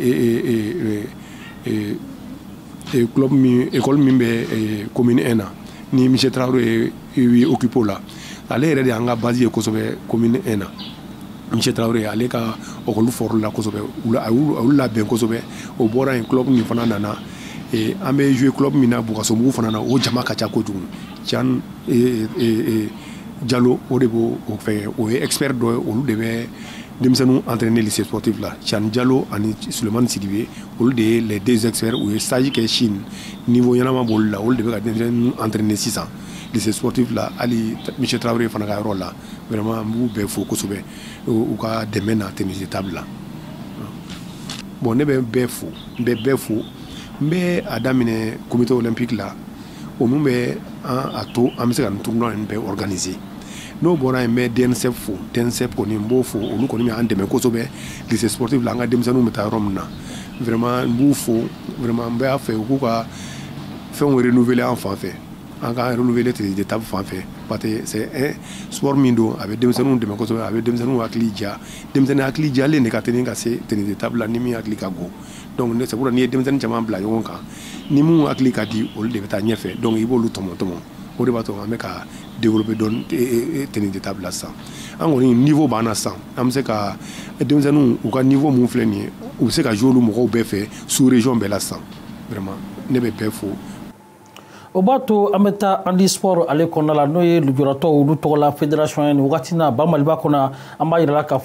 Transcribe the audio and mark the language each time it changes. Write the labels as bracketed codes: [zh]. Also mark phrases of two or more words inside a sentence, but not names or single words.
[bm] club min école min bɛ commune 1 na ni Michel Traoré ye occupé o la ale yɛrɛ de y'an ka base ye kosɛbɛ commune 1 na Michel Traoré ale ka école fɔrɔ la kosɛbɛ a y'u labɛn kosɛbɛ o bɔra yen club min fana nana an bɛ jouer club min na Bougassomugu fana na o jama ka ca kojugu Tian Diallo o de b'o fɛn o ye expert dɔ ye olu de bɛ denmisɛnninw entraîner [fr] lycée sportif [bm] la Tian Diallo ani Sulemani Sidibe olu de ye [fr] les deux experts [bm] u ye stage kɛ Chine niveau ɲɛnama b'olu la olu de bɛ ka denmisɛnninw entraîner sisan [fr] lycée sportif [bm] la hali Michel Traoré fana ka yɔrɔ la vraiment n b'u bɛɛ fo kosɛbɛ u ka dɛmɛ na [fr] tennis de table [bm] la bon ne bɛ bɛɛ fo n bɛ bɛɛ fo n bɛ a daminɛ [fr] comité olympique [bm] la o min bɛ a to an bɛ se ka nin tournoi in bɛɛ organiser n'o bɔra yen n bɛ DNSF fo DNSF kɔni n b'o fo olu kɔni bɛ an dɛmɛ kosɛbɛ [fr] lycée sportif [bm] la an ka denmisɛnninw bɛ taa yɔrɔ min na vraiment n b'u fo vraiment n bɛ fɛ u k'u ka fɛnw renouveler an fan fɛ an ka renouveler [fr] tennis de table [bm] fan fɛ parce [fr] que c'est un sport [bm] min don a bɛ denmisɛnninw dɛmɛ kosɛbɛ a bɛ denmisɛnninw hakili ja denmisɛnnin hakili jalen de ka teli ka se [fr] tennis de table [bm] la ni min hakili ka go donc [fr] c'est pour [bm] n'i ye denmisɛnnin caman bila ɲɔgɔn kan ni mun hakili ka di olu de bɛ taa ɲɛfɛ donc i b'olu tɔmɔ tɔmɔ o de b'a to an bɛ ka développer dɔɔni [fr] tennis de table [bm] la sisan an kɔni niveau b'an na sisan an bɛ se ka denmisɛnninw u ka niveau mun filɛ nin ye u bɛ se ka jouer olu mɔgɔw bɛɛ fɛ [fr] sous région [bm] bɛɛ la sisan vraiment ne bɛ bɛɛ fo. O b'a to an bɛ taa handi sport ale kɔnɔna la n'o ye lujuratɔw olu tɔgɔ la fédération ye nin wagati na ba Maliba kɔnɔ an b'a yira k'a